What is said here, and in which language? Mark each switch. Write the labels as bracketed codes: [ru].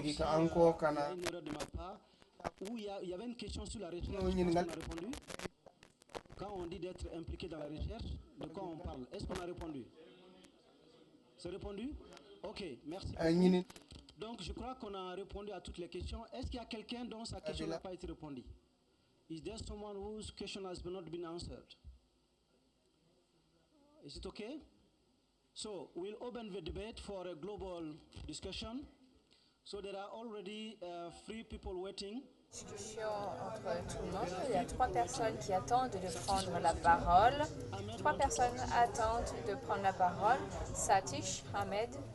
[fr] Une erreur de ma part. Où il y avait une question sur la recherche. On a répondu. Quand on dit d'être impliqué dans la recherche, de quoi on parle? Est-ce qu'on a répondu? C'est répondu? Ok, merci. Donc je crois qu'on a répondu à toutes les questions. Est-ce qu'il y a quelqu'un dont sa question n'a pas été répondue? [en] Is there someone whose question has not been answered? Is it okay? So we'll open the debate for a global discussion. So there are already 3 people waiting. [fr] Discussion entre tout le monde. Il y a 3 personnes qui attendent de prendre la parole. 3 personnes attendent de prendre la parole. Satish, Ahmed.